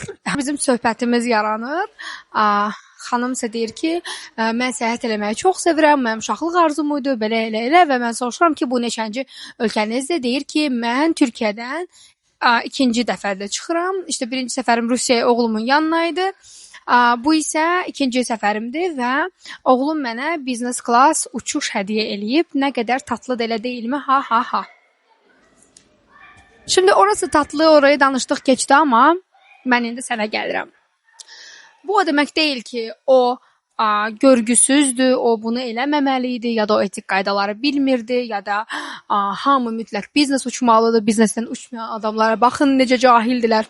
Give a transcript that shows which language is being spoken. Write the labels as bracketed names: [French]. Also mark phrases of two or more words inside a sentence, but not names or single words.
[Azerbaijani] Bizim söhbətimiz yaranır. Xanım isə deyir ki, mən səyahət eləməyi çox sevirəm, mənim uşaqlıq arzum idi, belə elə və mən soruşuram ki, bu neçənci ölkənizdir? Deyir ki, mən Türkiyədən ikinci dəfədə çıxıram. İşte birinci səfərim Rusiyaya oğlumun yanına idi. Bu isə ikinci səfərimdir və oğlum mənə [English] business class [Azerbaijani] uçuş hədiyyə eləyib. Nə qədər tatlı da elə deyilmi? Ha ha ha. Şimdi orası tatlı, orayı danışdıq keçdi, amma mən indi sənə gəlirəm. Bu o demək deyil ki, o görgüsüzdür, o bunu eləməməli idi, ya da o etik qaydaları bilmirdi, ya da hamı mütləq biznes uçmalıdır, biznesdən uçmayan adamlara baxın necə cahildilər.